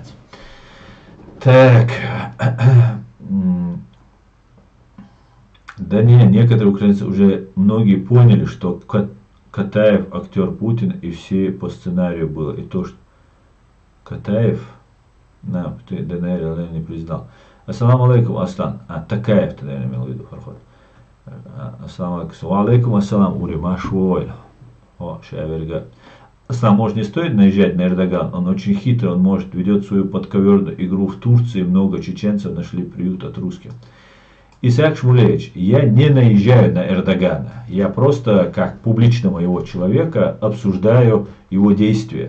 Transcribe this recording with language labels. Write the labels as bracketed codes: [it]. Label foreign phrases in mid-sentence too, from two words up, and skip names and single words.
[ru] Так, да не, некоторые украинцы уже многие поняли, что Катаев актер Путина и все по сценарию было. И то, что Катаев на ДНР не признал. [ar] السلام عليكم, Аслан. [ru] Такаев, ты, наверное, имел в виду, Фархот. [ar] السلام عليكم. عليكم السلام, [ru] Ури, Машуэль. О, Шаверга. Аслан, может, не стоит наезжать на Эрдоган? Он очень хитрый, он может ведет свою подковерную игру в Турции. Много чеченцев нашли приют от русских. Исаак Шмулевич, я не наезжаю на Эрдогана. Я просто, как публичного его человека, обсуждаю его действия.